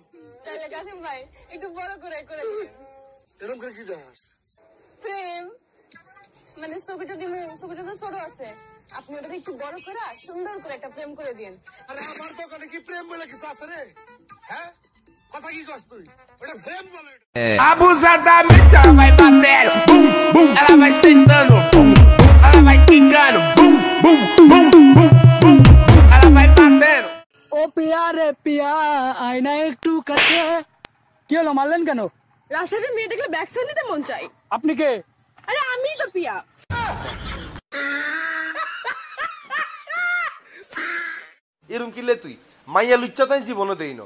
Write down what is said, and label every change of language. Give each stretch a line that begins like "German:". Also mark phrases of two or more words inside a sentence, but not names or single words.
Bangla: তাহলে কাসিম ভাই একটু বড় করে করে দিন। এরকম করে কি দেখাস? প্রেম মানে ছবিটা দিন, ছবিটা তো ছোট আছে, আপনি ওটাকে একটু বড় করে সুন্দর করে একটা প্রেম করে দিন। আরে আমার দোকানে কি প্রেম বলে কিছু আছে রে? হ্যাঁ, কথা কি কস তুই? ওটা প্রেম বলে।
Portuguese: Abusadamente ela vai batendo, bum, bum, ela vai sentando, bum, bum, ela vai quicando, bum, bum, bum, bum, bum, ela vai batendo.
Bangla: ও পিয়া রে পিয়া, আয়না একটু কাছে। কি হলো, মারলেন কেন? রাস্তাতে মেয়ে দেখলে
English: back side
Bangla: নিতে মন চাই। আপনি কে? আরে আমি তো পিয়া। এরম কিলে তুই মাইয়া লুচ্চা তাই জীবনও দেই না।